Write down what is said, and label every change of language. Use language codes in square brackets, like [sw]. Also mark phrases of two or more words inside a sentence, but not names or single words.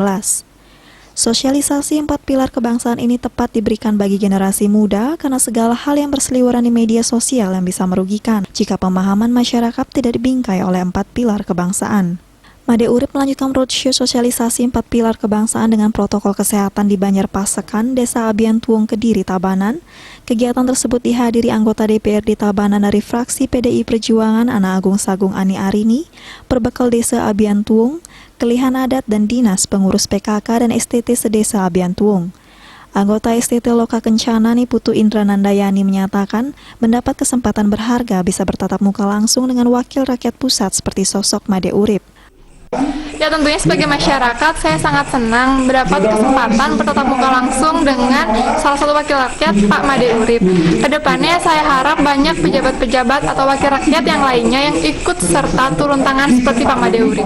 [id] Sosialisasi 4 pilar kebangsaan ini tepat diberikan bagi generasi muda karena segala hal yang berseliweran di media sosial yang bisa merugikan jika pemahaman masyarakat tidak dibingkai oleh 4 pilar kebangsaan. Made Urip melanjutkan roadshow sosialisasi 4 pilar kebangsaan dengan protokol kesehatan di Banjarpasekan, Desa Abientung, Kediri, Tabanan. Kegiatan tersebut dihadiri anggota DPRD Tabanan dari fraksi PDI Perjuangan Ana Agung Sagung Ani Arini, Perbekal Desa Abientung, Kelihan Adat dan Dinas Pengurus PKK dan STT se-Desa Abientung. Anggota STT Loka Kencana Putu Indra Nandayani menyatakan mendapat kesempatan berharga bisa bertatap muka langsung dengan wakil rakyat pusat seperti sosok Made Urip. Ya, tentunya sebagai masyarakat saya sangat senang mendapat kesempatan bertatap muka langsung dengan salah satu wakil rakyat, Pak Made Urip. Kedepannya saya harap banyak pejabat-pejabat atau wakil rakyat yang lainnya yang ikut serta turun tangan seperti Pak Made Urip.